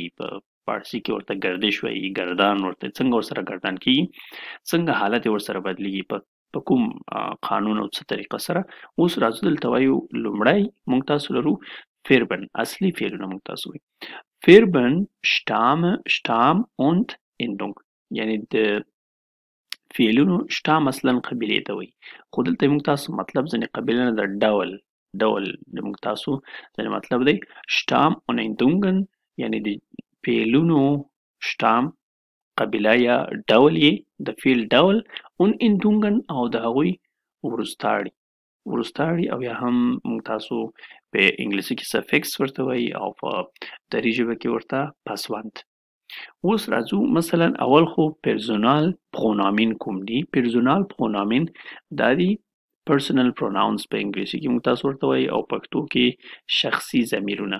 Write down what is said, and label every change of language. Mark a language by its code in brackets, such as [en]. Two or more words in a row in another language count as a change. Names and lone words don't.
[ps] په فارسي کې ورته گردش وایي، گردان ورته څنګه ورسره گردان کېږي، څنګه حالت یې ورسره بدلیږي، په کوم قانون او څه طریقه سره. اوس راځو دلته وایو لومړی موږ تاسو لرو فیربن اصلي فعلونه. موږ تاسو وایو فیربن [de] Stamm und Endung [ps] یعنی د فعلونو شتام اصلا قبیلې ته وایي، خو دلته موږ تاسو مطلب ځینې قبیله نه د ډول موږ تاسو ځینې مطلب دی [de] Stamm und Endungen [ps] یعنی د فعلونو شتام قبیله یا ډول یې د فعل ډول [de] und endungen [ps] او د هغوی وروستاړي او یا هم موږ تاسو په انګلیسي کې سفکس ورته وایي او په دري ژبه کې ورته پسوند. اوس راځو مثلا اول خو [de] Personalpronomen [ps] کوم دي. [de] Personalpronomen [ps] دا دي [en] personal pronouns [ps] په انګلیسي کې موږ تاسو ورته وایي او پښتو کې شخصي ضمیرونه.